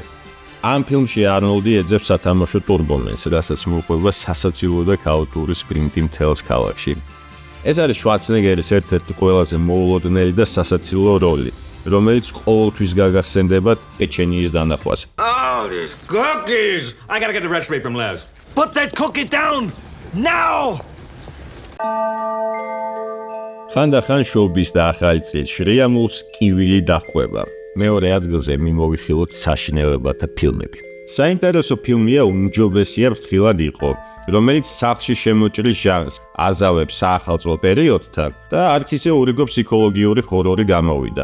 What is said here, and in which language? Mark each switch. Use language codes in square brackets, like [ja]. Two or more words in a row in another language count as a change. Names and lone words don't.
[ka] ამ ფილმში არნოლდი ეძებს სათამაშო ტურბომენს, რასაც მოყვება სასაცილო და ქაოტური სპრინტი მთელს ქალაქში. ეს არის შვარცნეგერის ერთ-ერთი ყველაზე მოულოდნელი და სასაცილო როლი, რომელიც ყოველთვის გაგახსენდება პეჩენიის დანახვას. [en] Oh, these cookies! I gotta get the recipe from Les. Put that cookie down now! [ka] ხანდახან შობის და ახალი წლის შრიამულს კივილი დაჰყვება. მეორე ადგილზე მიმოვიხილოთ საშინელებათა ფილმები. საინტერესო ფილმია უმჯობესია ფრთხილად იყო, რომელიც სახლში შემოჭრის ჟანრს აზავებს საახალწლო პერიოდთან და არც ისე ურიგო ფსიქოლოგიური ჰორორი გამოვიდა.